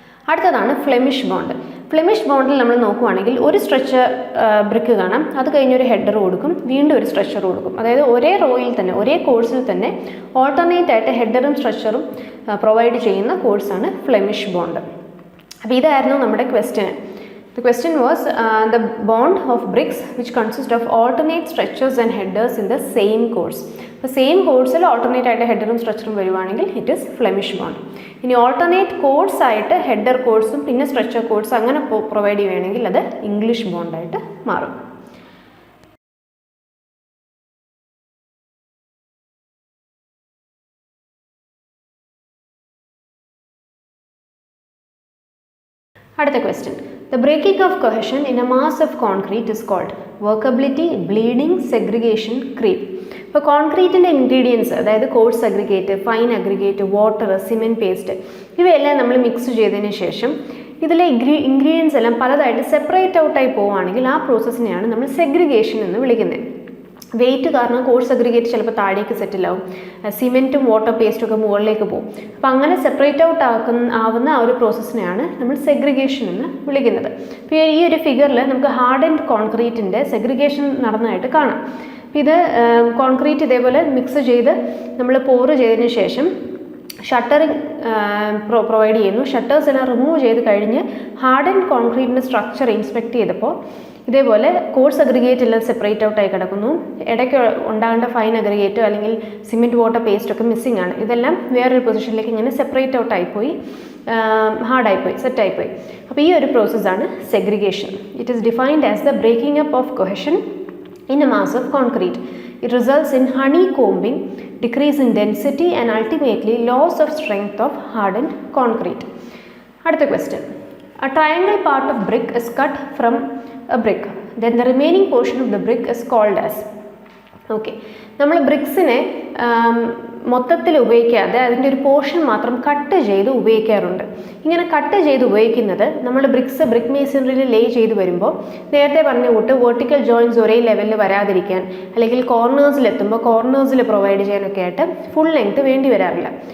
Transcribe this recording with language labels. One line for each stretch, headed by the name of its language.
Malayalam: അടുത്തതാണ് Flemish bond. Flemish ബോണ്ടിൽ നമ്മൾ നോക്കുവാണെങ്കിൽ ഒരു സ്ട്രെച്ചർ ബ്രിക്ക് കാണാം, അത് കഴിഞ്ഞൊരു ഹെഡർ കൊടുക്കും, വീണ്ടും ഒരു സ്ട്രെച്ചർ കൊടുക്കും. അതായത് ഒരേ റോയിൽ തന്നെ, ഒരേ കോഴ്സിൽ തന്നെ ഓൾട്ടർനേറ്റ് ആയിട്ട് ഹെഡറും സ്ട്രെച്ചറും പ്രൊവൈഡ് ചെയ്യുന്ന കോഴ്സാണ് ഫ്ലെമിഷ് ബോണ്ട്. അപ്പോൾ ഇതായിരുന്നു നമ്മുടെ question.
English: The question was the bond of bricks which consist of alternate stretchers and headers in the same course.
Malayalam: അപ്പോൾ സെയിം കോഴ്സിൽ ഓൾട്ടർനേറ്റ് ആയിട്ട് ഹെഡറും സ്ട്രെച്ചറും വരുവാണെങ്കിൽ
English: It is Flemish bond.
Malayalam: ഇനി ഓൾട്ടർനേറ്റ് കോഴ്സ് ആയിട്ട് ഹെഡർ കോഴ്സും പിന്നെ സ്ട്രെച്ചർ കോഴ്സ് അങ്ങനെ പ്രൊവൈഡ് ചെയ്യുകയാണെങ്കിൽ അത് ഇംഗ്ലീഷ് ബോണ്ടായിട്ട് മാറും. അടുത്ത question.
English: The breaking of cohesion in a mass of concrete is called workability, bleeding, segregation, creep.
Malayalam: ഇപ്പോൾ കോൺക്രീറ്റിൻ്റെ ഇൻഗ്രീഡിയൻസ്, അതായത് coarse aggregate, fine aggregate, water, cement paste, ഇവയെല്ലാം നമ്മൾ മിക്സ് ചെയ്തതിന് ശേഷം ഇതിലെ ഇൻഗ്രീഡിയൻസ് എല്ലാം പലതായിട്ട് സെപ്പറേറ്റ് ഔട്ടായി പോവുകയാണെങ്കിൽ ആ പ്രോസസ്സിനെയാണ് നമ്മൾ സെഗ്രിഗേഷൻ എന്ന് വിളിക്കുന്നത്. വെയിറ്റ് കാരണം കോഴ്സ് അഗ്രിഗേറ്റ് ചിലപ്പോൾ താഴേക്ക് സെറ്റിലാവും, സിമെൻറ്റും വാട്ടർ പേസ്റ്റും ഒക്കെ മുകളിലേക്ക് പോകും. അപ്പോൾ അങ്ങനെ സെപ്പറേറ്റ് ഔട്ട് ആവുന്ന ആ ഒരു പ്രോസസ്സിനെയാണ് നമ്മൾ സെഗ്രിഗേഷൻ എന്ന് വിളിക്കുന്നത്. അപ്പോൾ ഈ ഒരു ഫിഗറിൽ നമുക്ക് ഹാർഡ് ആൻഡ് കോൺക്രീറ്റിൻ്റെ സെഗ്രിഗേഷൻ നടന്നതായിട്ട് കാണാം. അപ്പോൾ ഇത് കോൺക്രീറ്റ് ഇതേപോലെ മിക്സ് ചെയ്ത് നമ്മൾ പോറ് ചെയ്തതിന് ശേഷം ഷട്ടറിങ് പ്രൊവൈഡ് ചെയ്യുന്നു. ഷട്ടേഴ്സ് എല്ലാം റിമൂവ് ചെയ്ത് കഴിഞ്ഞ് ഹാർഡ് ആൻഡ് കോൺക്രീറ്റിൻ്റെ സ്ട്രക്ചർ ഇൻസ്പെക്ട് ചെയ്തപ്പോൾ ഇതേപോലെ കോഴ്സ് അഗ്രിഗേറ്റ് എല്ലാം സെപ്പറേറ്റ് ഔട്ടായി കിടക്കുന്നു. ഇടയ്ക്ക് ഉണ്ടാകേണ്ട ഫൈൻ അഗ്രിഗേറ്റോ അല്ലെങ്കിൽ സിമെൻറ്റ് വാട്ടർ പേസ്റ്റോ ഒക്കെ മിസ്സിംഗ് ആണ്. ഇതെല്ലാം വേറൊരു പൊസിഷനിലേക്ക് ഇങ്ങനെ സെപ്പറേറ്റ് ഔട്ടായിപ്പോയി, ഹാർഡായിപ്പോയി, സെറ്റായിപ്പോയി. അപ്പോൾ ഈ ഒരു പ്രോസസ്സാണ് segregation.
English: It is defined as the breaking up of cohesion in a mass of concrete. It results in honeycombing, decrease in density and ultimately loss of strength of hardened concrete.
Malayalam: Adutha
English: question. A triangle part of brick is cut from a brick. Then the remaining portion of the brick is called as. Okay.
Malayalam: നമ്മൾ ബ്രിക്സിനെ മൊത്തത്തിൽ ഉപയോഗിക്കാതെ അതിൻ്റെ ഒരു portion മാത്രം cut ചെയ്ത് ഉപയോഗിക്കാറുണ്ട്. ഇങ്ങനെ cut ചെയ്ത് ഉപയോഗിക്കുന്നത് നമ്മൾ ബ്രിക്ക് മേസണറിയിൽ ലേ ചെയ്ത് വരുമ്പോൾ നേരത്തെ പറഞ്ഞ കൂട്ട് വെർട്ടിക്കൽ ജോയിൻറ്റ്സ് ഒരേ ലെവലിൽ വരാതിരിക്കാൻ, അല്ലെങ്കിൽ കോർണേഴ്സിലെത്തുമ്പോൾ കോർണേഴ്സിൽ പ്രൊവൈഡ് ചെയ്യാനൊക്കെ ആയിട്ട് ഫുൾ ലെങ്ത് വേണ്ടി വരാറില്ല.